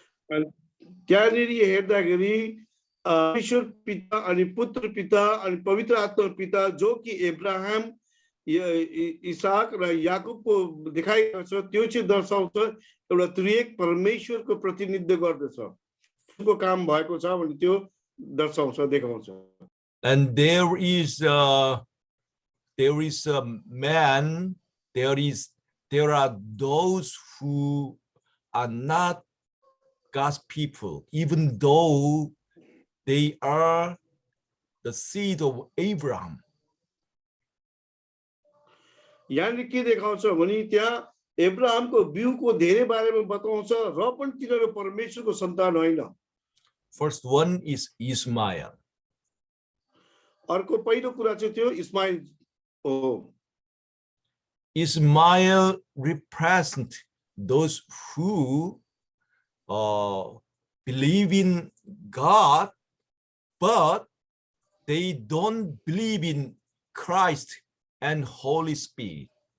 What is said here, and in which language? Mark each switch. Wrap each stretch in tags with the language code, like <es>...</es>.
<ne>त्यहाँनिर हेर्दाखेरि ईश्वर पिता अनि पुत्र पिता अनि पवित्र आत्मा पिता जो कि इब्राहिम इसाक र याकूबको देखाइएको छ त्यो चाहिँ दर्शाउँछ एउटा त्रिएक परमेश्वरको प्रतिनिधित्व गर्दछ उसको काम भएको छ भने त्यो दर्शाउँछ देखाउँछ</ne> <en>And there is a man, there are those who are not God's people, even though they are the seed of Abraham.</en> <ne>यहाँनिर के देखाउँछ भने त्यहाँ इब्राहिमको बिउको धेरै बारेमा बताउँछ र पनि तिनीहरू परमेश्वरको सन्तान होइन</ne> <en>First one is Ismail.</en> <ne>अर्को पहिलो कुरा चाहिँ त्यो इस्माइल हो</ne> <en>Ismail represents those who believe in God, but they don't believe in Christ and Holy Spirit.</en>